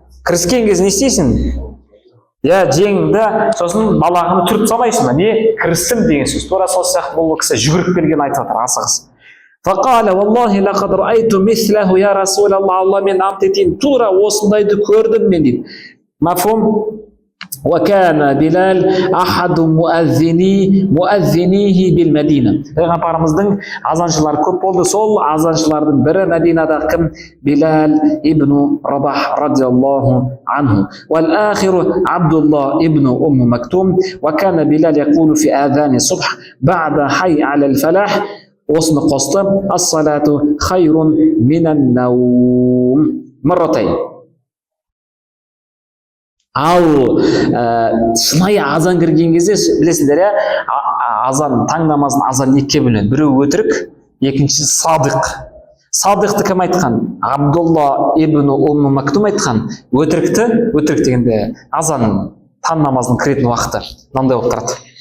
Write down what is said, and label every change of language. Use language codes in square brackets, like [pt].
[kk] Кіріскен кезде не істейсің? Жеңді, сосын балағını түріп салмайсың ба? Не? Кірістім деген сөз. Тура сол сияқты бұл кісі жүгіріп келген айтып жатыр, асығыс. [ar] Фақала валлахи лақад раайту мислаху я расулаллах, [kk] Алла мен ант етейін, тура осындайды көрдім мен дейді. [ar] Мафхум? وكان بلال أحد مؤذنيه بالمدينة. [kk] Пайғамбарымыздың азаншылары көп болды. Сол азаншылардың бірі Мәдинада кім? Билал ибн Рабах радиаллаху анху. [ar] والآخر عبد الله ابن أم مكتوم. وكان بلال يقول في آذان الصبح بعد حي على الفلاح. [kk] Осыны қосты. [ar] الصلاة خير من النوم مرتين. [kk] Ал шынайы азан кірген кезде білесіңдер, азан таң намазын азан екіге бөлінеді. Біреу өтірік, екіншісі садық. Садықты кім айтқан? Абдулла ибн Умм Мактум айтқан. Өтірік дегенде азан таң намазының кіретін уақыты мынандай болып тұрады.